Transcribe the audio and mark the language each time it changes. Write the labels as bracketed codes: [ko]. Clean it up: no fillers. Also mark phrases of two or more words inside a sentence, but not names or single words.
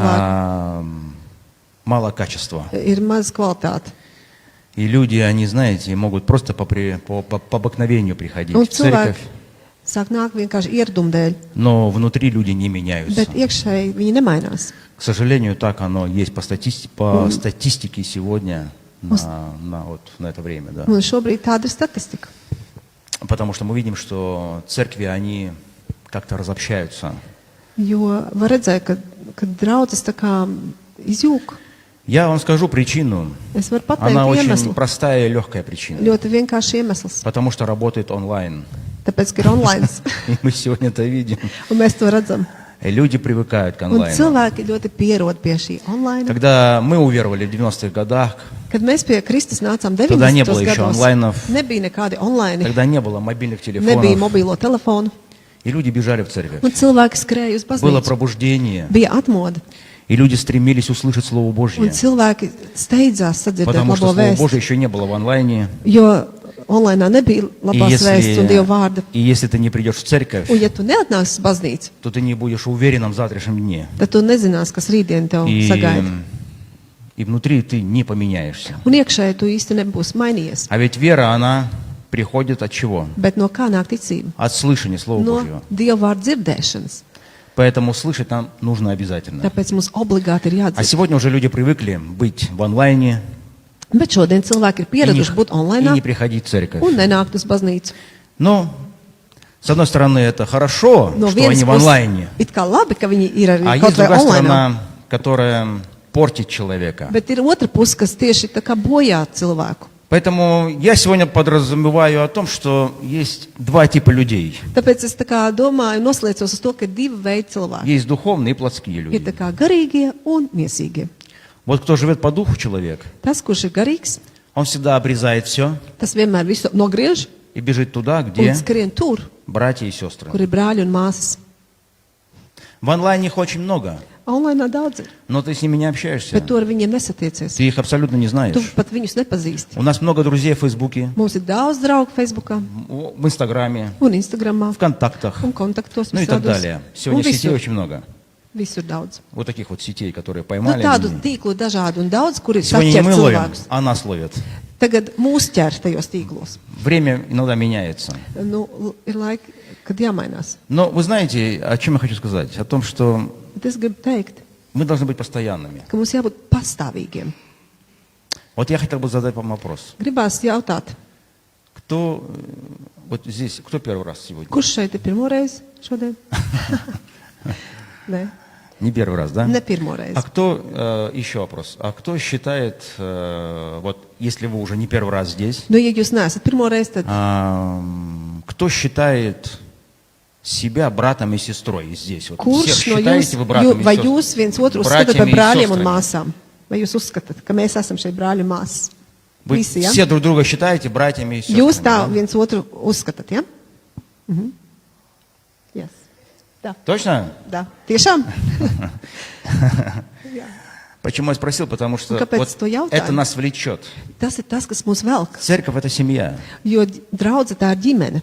[ru] а мало качества. [lv] ir maz kvalitāte. [ru] И люди, они, знаете, могут просто по обыкновению приходить [lv] Un [ru] в церковь, [lv] cilvēki sāk nākt vienkārši ieradumu dēļ, [ru] но внутри люди не меняются. [lv] bet iekšēji viņi nemainās. [ru] К сожалению, так оно есть по статистике сегодня на это время. Да. [lv] Un šobrīd tāda ir statistika. [ru] Потому что мы видим, что церкви, они как-то разобщаются. [lv] Jo var redzēt, ka draudzes tā kā izjūg. [ru] Я вам скажу причину. [lv] Es varu [ru] Она [lv] pateikt [ru] очень [lv] iemeslu. [ru] простая и легкая причина. [lv] Ļoti vienkārši iemesls. [ru] Потому что работает онлайн. [lv] Tāpēc, ka ir online. [ru] И мы сегодня это видим. [lv] Un mēs to redzam. [ru] И люди привыкают к [lv] Un [ru] онлайну. [lv] cilvēki ļoti pierod pie šī online. [ru] Когда мы уверовали в 90-х годах, [lv] Kad mēs pie Kristus nācām [ru] Тогда не было [lv] 90. [ru] еще [lv] gados, [ru] онлайнов. [lv] nebija nekādi online, [ru] тогда не было мобильных [lv] nebija [ru] телефонов, [lv] mobīlo telefonu, [ru] и люди бежали в церковь. [lv] un cilvēki skrēja uz [ru] Было [lv] baznīcu. [ru] пробуждение, [lv] Bija atmoda, [ru] и люди стремились услышать Слово [lv] un [ru] Божье. [lv] cilvēki steidzās sadzirdēt [ru] Потому что [lv] labo [ru] Слово [lv] vēstu, [ru] Божье еще не было в онлайне. [lv] jo online nebija [ru] И [lv] labās vēstas un Dieva vārda. [ru] если ты не придешь в церковь, [lv] Un ja tu neatnāksi uz baznīcu, [ru] то ты не будешь уверенным в завтрашнем дне. [lv] tad tu nezināsi, kas rītdien tev sagaida. [ru] И внутри ты не поменяешься. [lv] Un iekšēji tu īsti nebūsi mainījies. [ru] А ведь вера, она приходит от чего? [lv] Bet no kā nāk ticība? [ru] От слышания Слова [lv] No [ru] Божьего. [lv] Dieva vārda dzirdēšanas. [ru] Поэтому слышать нам нужно обязательно. [lv] Tāpēc mums obligāti ir [ru] А [lv] jādzird. [ru] сегодня уже люди привыкли быть в онлайне [lv] Bet šodien cilvēki ir pieraduši būt [ru] и [lv] online [ru] не приходить в церковь. [lv] un nenākt uz baznīcu. [ru] Но, с одной стороны, это хорошо, [lv] No [ru] что они [lv] vienas [ru] в онлайне. [lv] puses, it kā labi, ka viņi ir arī [ru] А [lv] kaut [ru] есть [lv] vai [ru] другая [lv] online. [ru] сторона, которая портит человека. [lv] Bet ir otra puse, kas tieši tā kā bojā cilvēku. [ru] Поэтому я сегодня подразумеваю о том, что есть два типа людей. [lv] Tāpēc es tā kā domāju, noslēdzos uz to, ka ir divi veidi cilvēki. [ru] Есть духовные и плотские [lv] Ir [ru] люди. [lv] tā kā garīgie un miesīgie. [ru] Вот кто живет по духу человек, [lv] Tas, kurš ir garīgs, [ru] он всегда обрезает все [lv] tas vienmēr visu nogriež [ru] и бежит туда, [lv] un [ru] где [lv] skrien tur, [ru] братья и сестры. [lv] kur ir brāļi un māsas. [ru] В онлайне их очень много, [lv] Online daudz, [ru] но ты с ними не общаешься. [lv] bet tu ar viņiem nesatiecies. [ru] Ты их абсолютно не [lv] Tu [ru] знаешь. [lv] pat viņus nepazīsti. [ru] У нас много друзей в Фейсбуке, [lv] Mums ir daudz draugu Facebookā [ru] в Инстаграме, [lv] un Instagramā [ru] в Контактах, [lv] un kontaktos. [ru] ну и так [lv] visādos. [ru] далее. Сегодня [lv] Un [ru] сетей [lv] visur, [ru] очень много. [lv] visur daudz. [ru] Вот таких вот сетей, которые [lv] Nu, [ru] поймали. [lv] tādu [ru] они. [lv] tīklu dažādu un daudz, kur ir [ru] Сегодня не [lv] saķert [ru] мы ловим, [lv] cilvēkus. [ru] а нас ловят. [lv] Tagad mūs ķer tajos tīklos. [ru] Время иногда меняется. [lv] Nu, ir laiki, kad jāmainās. [ru] Но вы знаете, о чем я хочу сказать? О том, что [lv] Bet es gribu teikt, [ru] мы должны быть постоянными. [lv] ka mums jābūt pastāvīgiem. [ru] Вот я хотел бы задать вам вопрос. [lv] Gribās jautāt, [ru] Кто вот здесь, кто первый раз сегодня? [lv] kurš šeit ir pirmoreiz šodien? Nē, [ru] Не первый раз, да? [lv] ne pirmoreiz. [ru] А кто, еще вопрос, а кто считает, вот если вы уже не первый раз здесь, [lv] Nu, ja jūs neesat pirmoreiz, tad [ru] кто считает себя братом и сестрой здесь? Вот [lv] kurš [ru] все [lv] no [ru] считаете [lv] jums, [ru] вы братом и [lv] vai [ru] сестрой? [lv] jūs viens otru uzskatāt par [ru] Братьями и [lv] brāļiem un [ru] сестрами. [lv] māsām? Vai jūs uzskatāt, ka mēs esam šeit brāļi un māsas? [ru] Вы [lv] Visi, ja? [ru] все друг друга считаете братьями и сестрами? [lv] Jūs tā [ru] да? [lv] viens otru uzskatāt, ja? Yes. Tā, [ru] Точно? [lv] tā. Tiešām? [ru] Почему я спросил? Потому что [lv] Ну, kāpēc [ru] вот [lv] to jautāju? [ru] это нас влечет. [lv] Tas ir tas, kas mūs velk. [ru] Церковь – это семья. [lv] Jo draudze tā ir ģimene.